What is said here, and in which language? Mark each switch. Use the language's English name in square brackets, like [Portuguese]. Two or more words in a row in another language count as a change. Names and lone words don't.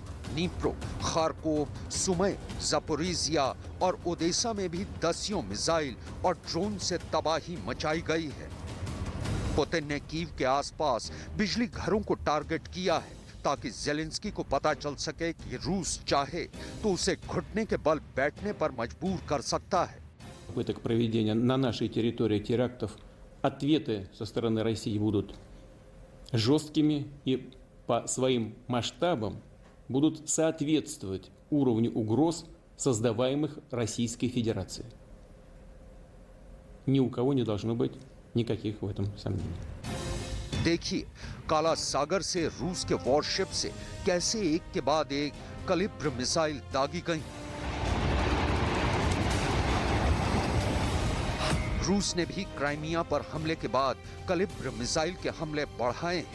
[Hindi] नीप्रो, खारकोव, सुमय, जापोरिजिया और ओडेसा में भी दसियों मिसाइल और ड्रोन से तबाही मचाई गई है। पुतिन ने कीव के आसपास बिजली घरों को टारगेट किया है ताकि जेलेंस्की को पता चल सके कि रूस चाहे तो उसे घुटने के बल बैठने पर मजबूर कर सकता है। [Russian] Попыток проведения на нашей территории терактов, ответы со стороны России будут жесткими и по своим масштабам будут соответствовать уровню угроз, создаваемых Российской Федерацией. Ни у кого не должно быть никаких в этом сомнений. [Hindi] देखिए, काला सागर से रूस के वॉरशिप से कैसे एक के बाद एक कलिब्र मिसाइल दागी गई। रूस ने भी क्राइमिया पर हमले के बाद कलिब्र मिसाइल के हमले बढ़ाए हैं।